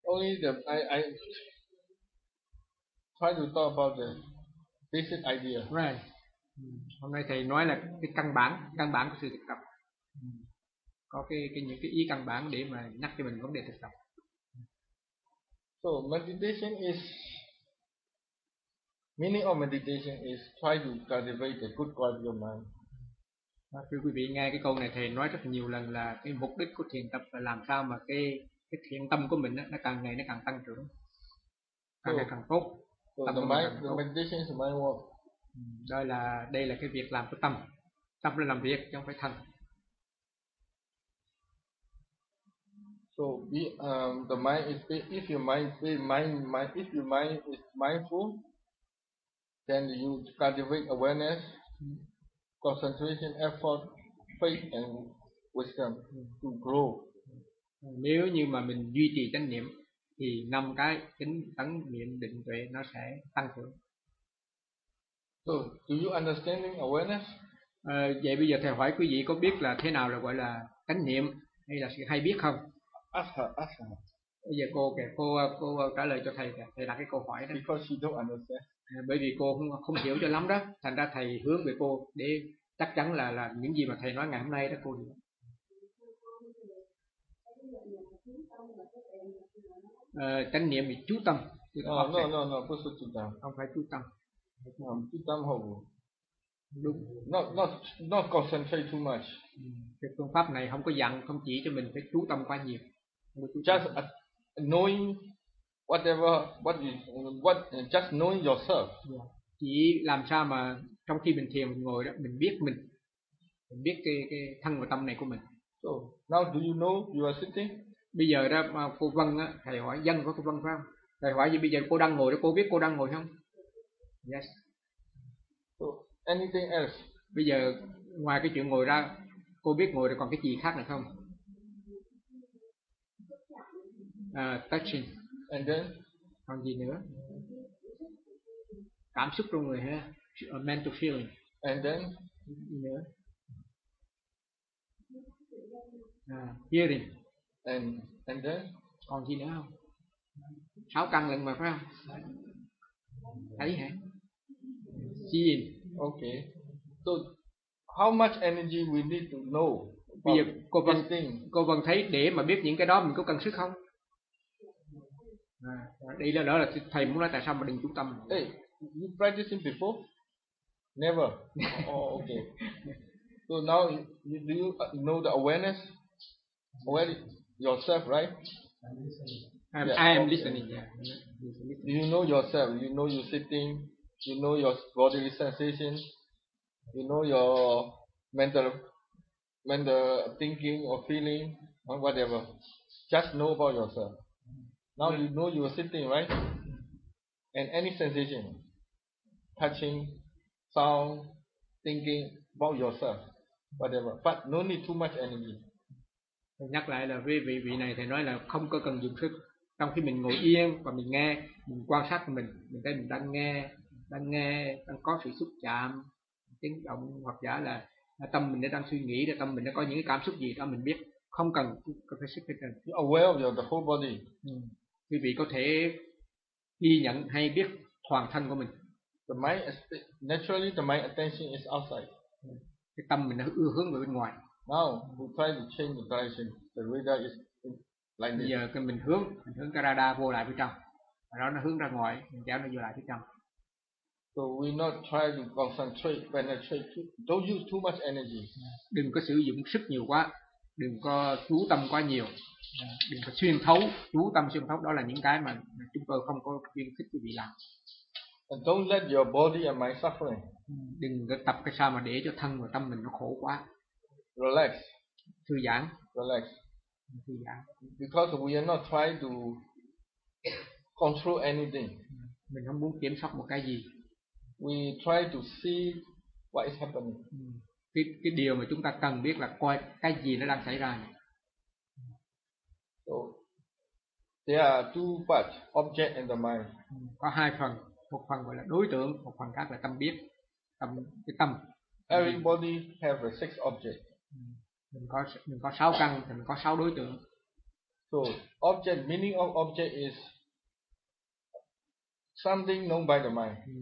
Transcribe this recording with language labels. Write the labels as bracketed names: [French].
[English] only the, I try to talk about the basic idea. Right. [Vietnamese] Hôm nay thầy nói là cái căn bản của sự thực tập. Có cái những cái ý căn bản để mà nhắc cho mình vấn đề thực tập. [English] So meditation is, meaning of meditation is try to cultivate a good quality of mind. [Vietnamese] Thưa quý vị, nghe cái câu này thầy nói rất nhiều lần là cái mục đích của thiền tập là làm sao mà cái thiện tâm của mình nó càng ngày nó càng tăng trưởng, càng ngày càng tốt. [English] So the mind, the meditation is mind work. [Vietnamese] Đây là cái việc làm của tâm, tâm là làm việc chứ không phải thân. [English] So be, the mind is, if your mind be mind, if your mind is mindful, then you cultivate awareness, concentration, effort, faith and wisdom to grow. [Vietnamese] Nếu như mà mình duy trì chánh niệm thì năm cái tính tấn niệm định tuệ nó sẽ tăng trưởng. [English] So, do you understand awareness? [Vietnamese] Vậy bây giờ thầy hỏi quý vị có biết là thế nào là gọi là chánh niệm hay là sự hay biết không? [English] Ask her. [Vietnamese] Bây giờ cô trả lời cho thầy, thầy đặt cái câu hỏi đó. [English] Because she don't understand. [Vietnamese] Bởi vì cô không hiểu cho lắm đó, thành ra thầy hướng về cô để chắc chắn là những gì mà thầy nói ngày hôm nay đó cô hiểu. Chánh niệm thì chú tâm. No, không phải chú tâm. Không phải chú tâm. Chú tâm hồn. Đúng. [English] Not concentrate too much. [Vietnamese] Cái phương pháp này không có dặn, không chỉ cho mình phải chú tâm quá nhiều. [English] Just knowing whatever, what just knowing yourself. [Vietnamese] Chỉ làm sao mà trong khi mình thiền, mình ngồi đó, mình biết mình. Mình biết cái thân và tâm này của mình. [English] So, now do you know you are sitting? [Vietnamese] Bây giờ đó mà cô Vân á, thầy hỏi Vân có cô Vân phải không? Thầy hỏi gì bây giờ cô đang ngồi đó, cô biết cô đang ngồi không? [English] Yes. So, anything else? [Vietnamese] Bây giờ ngoài cái chuyện ngồi ra, cô biết ngồi rồi còn cái gì khác nữa không? [English] Touching. And then? [Vietnamese] Còn gì nữa? Cảm xúc trong người ha? [English] A mental feeling. And then? [Vietnamese] Gì nữa? [English] Hearing. And then? [Vietnamese] Còn gì nữa không? Sáu căn lận mà phải không? Thấy hả? Seeing. [English] Okay. So, how much energy we need to know? Bây giờ cô Vân thấy để mà biết những cái đó mình có cần sức không? Đây là đó là thầy muốn nói tại sao mà đừng chú tâm. Hey, you practicing before? Never. Oh, okay. So now, do you know the awareness? Aware yourself, right? I am listening. Yeah. You know yourself. You know you sitting. You know your bodily sensation. You know your mental thinking or feeling or whatever. Just know about yourself. Now you know you are sitting, right? And any sensation, touching, sound, thinking about yourself, whatever. But no need too much energy. [Vietnamese] Nhắc lại là vị này thầy nói là không có cần dùng sức. Trong khi mình ngồi yên và mình nghe, mình quan sát mình thấy mình đang nghe, đang có sự xúc chạm, tiếng động hoặc giả là tâm mình đang suy nghĩ, tâm mình đã có những cảm xúc gì đó mình biết. Không cần phải sức hết. [English] You are aware of the whole body. [Vietnamese] Quý vị có thể ghi nhận hay biết toàn thân của mình. [English] The mind is, naturally the mind attention is outside. [Vietnamese] Cái tâm mình nó ưa hướng về bên ngoài. [English] Now we try to change the direction. The radar is like this. [Vietnamese] Bây giờ mình hướng cái radar vô lại bên trong. Và đó nó hướng ra ngoài, mình kéo nó vô lại bên trong. [English] So we not try to concentrate, penetrate. Don't use too much energy. [Vietnamese] Đừng có sử dụng sức nhiều quá. Đừng có chú tâm quá nhiều, đừng có xuyên thấu, chú tâm xuyên thấu đó là những cái mà chúng tôi không có khuyến khích quý vị làm. [English] And don't let your body and mind suffering. [Vietnamese] Đừng có tập cái sao mà để cho thân và tâm mình nó khổ quá. [English] Relax. [Vietnamese] Thư giãn. [English] Relax. [Vietnamese] Thư giãn. [English] Because we are not trying to control anything. [Vietnamese] Mình không muốn kiểm soát một cái gì. [English] We try to see what is happening. [Vietnamese] Cái điều mà chúng ta cần biết là coi cái gì nó đang xảy ra. [English] So, there are two parts, object and the mind. [Vietnamese] Có hai phần, một phần gọi là đối tượng, một phần khác là tâm biết, tâm. [English] Everybody have a six object. [Vietnamese] Mình có sáu căn, mình có sáu đối tượng. [English] So object, meaning of object is something known by the mind.